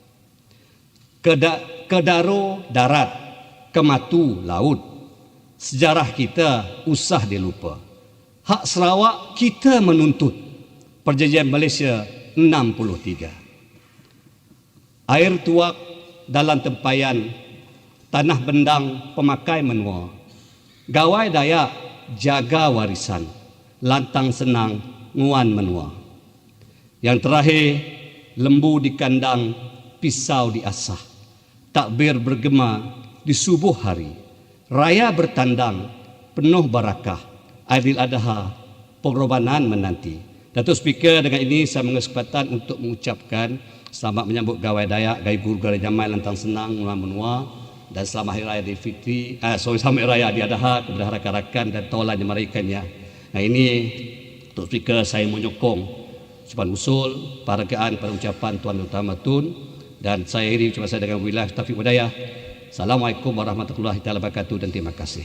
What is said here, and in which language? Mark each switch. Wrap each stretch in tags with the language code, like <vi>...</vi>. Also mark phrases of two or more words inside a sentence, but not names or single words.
<ms>Kedaro darat, kematu laut, sejarah kita usah dilupa. Hak Sarawak kita menuntut, Perjanjian Malaysia 63. Air tuak dalam tempayan, tanah bendang</ms> <iba>pemakai menua.</iba> <ms>Gawai Dayak jaga warisan,</ms> <iba>lantang senang nguan menua.</iba> <ms>Yang terakhir, lembu di kandang, pisau di asah. Takbir bergema di subuh hari. Raya bertandang, penuh barakah. Aidil Adha, pengorbanan menanti. Datuk Speaker, dengan ini saya mengesempatan untuk mengucapkan selamat menyambut Gawai Dayak,</ms> <iba>Gai Guru Gari Jamai, Lantang Senang, Nguan Menua,</iba> <ms>dan selamat Hari Raya Aidilfitri, selamat Hari Raya Aidil Adha kepada rakan-rakan dan taulan yang meraikannya. Nah ini, Datuk Speaker, saya menyokong ucapan usul, penghargaan pada ucapan Tuan Utama Tun, dan saya akhiri ucapan saya dengan wilayah Taufik Hidayah.</ms> <ar>السلام عليكم ورحمة الله وبركاته</ar> <ms>dan terima kasih.</ms>